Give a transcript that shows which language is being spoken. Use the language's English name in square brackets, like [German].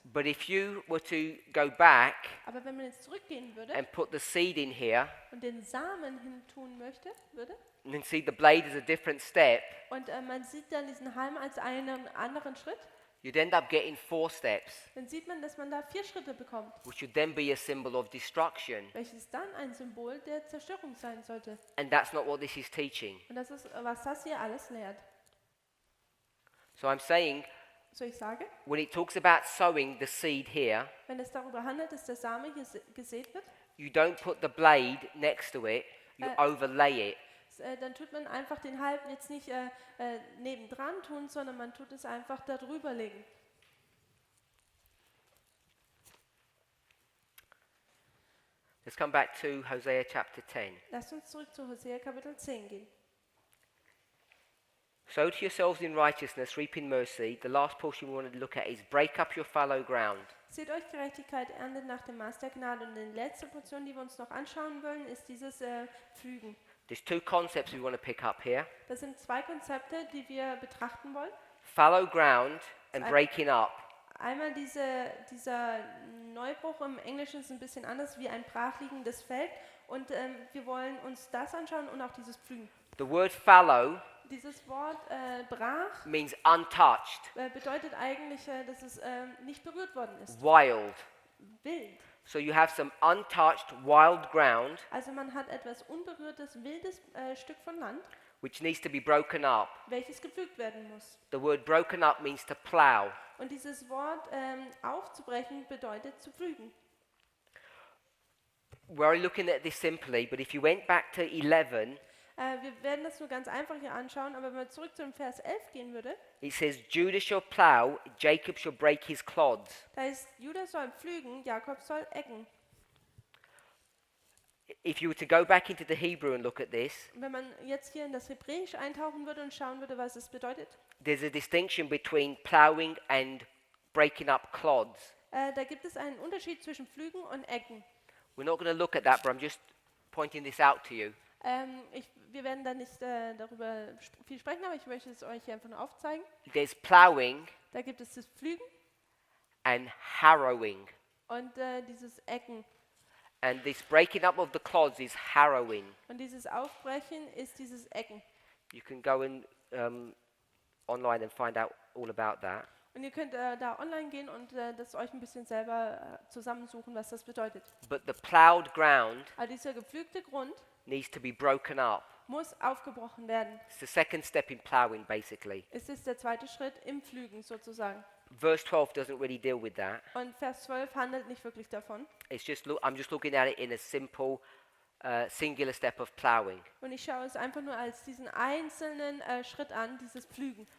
[English] But if you were to go back [German] Aber wenn man jetzt zurückgehen würde [English] and put the seed in here, [German] und den Samen hin tun würde [English] and then see the blade as a different step, [German] und man sieht dann diesen Halm als einen anderen Schritt, [English] you'd end up getting 4 steps, [German] dann sieht man, dass man da 4 Schritte bekommt, [English] which would then be a symbol of destruction. [German] welches dann ein Symbol der Zerstörung sein sollte. [English] And that's not what this is teaching. [German] Und das ist, was das hier alles lehrt. [English] So I'm saying, [German] So ich sage, [English] when it talks about sowing the seed here, [German] wenn es darüber handelt, dass der Same hier gesät wird, [English] you don't put the blade next to it, you overlay it. [German] Dann tut man einfach den Halm jetzt nicht nebendran tun, sondern man tut es einfach darüber legen. [English] Let's come back to Hosea chapter 10. [German] Lasst uns zurück zu Hosea Kapitel 10 gehen. [English] Sow to yourselves in righteousness, reap in mercy. The last portion we want to look at is break up your fallow ground. [German] Seht euch Gerechtigkeit, erntet nach dem Maß der Gnade. Und die letzte Portion, die wir uns noch anschauen wollen, ist dieses Pflügen. [English] There's 2 concepts we want to pick up here. [German] Das sind 2 Konzepte, die wir betrachten wollen. [English] Fallow ground and breaking up. [German] Einmal dieser Neubruch im Englischen ist ein bisschen anders wie ein brachliegendes Feld. Und wir wollen uns das anschauen und auch dieses Pflügen. [English] The word fallow [German] Dieses Wort brach [English] means untouched, [German] bedeutet eigentlich, dass es nicht berührt worden ist. [English] wild. [German] Wild. [English] So you have some untouched wild ground [German] Also man hat etwas unberührtes, wildes Stück von Land, [English] which needs to be broken up. [German] welches gepflügt werden muss. [English] The word broken up means to plow. [German] Und dieses Wort aufzubrechen bedeutet zu pflügen. [English] We're looking at this simply, but if you went back to 11, [German] Wir werden das nur ganz einfach hier anschauen, aber wenn man zurück zum Vers 11 gehen würde, [English] it says, Judah shall plow, Jacob shall break his clods. [German] da ist, Judah soll pflügen, Jakob soll ecken. [English] If you were to go back into the Hebrew and look at this, [German] Wenn man jetzt hier in das Hebräisch eintauchen würde und schauen würde, was es bedeutet, [English] there's a distinction between plowing and breaking up clods. [German] da gibt es einen Unterschied zwischen pflügen und ecken. [English] We're not going to look at that, but I'm just pointing this out to you. [German] Wir werden da nicht darüber viel sprechen, aber ich möchte es euch hier einfach nur aufzeigen. [English] There's plowing [German] Da gibt es das Pflügen [English] and harrowing. [German] und dieses Ecken. [English] And this breaking up of the clods is harrowing. [German] Und dieses Aufbrechen ist dieses Ecken. [English] You can go in online and find out all about that. [German] Und ihr könnt da online gehen und das euch ein bisschen selber zusammensuchen, was das bedeutet. [English] But the plowed ground [German] Aber dieser gepflügte Grund [English] needs to be broken up. [German] muss aufgebrochen werden. [English] It's the second step in plowing, basically. [German] Es ist der zweite Schritt im Pflügen sozusagen. [English] Verse 12 doesn't really deal with that. [German] Und Vers 12 handelt nicht wirklich davon. [English] It's just I'm just looking at it in a simple singular step of plowing. [German] Und ich schaue es einfach nur als diesen einzelnen Schritt an, dieses Pflügen.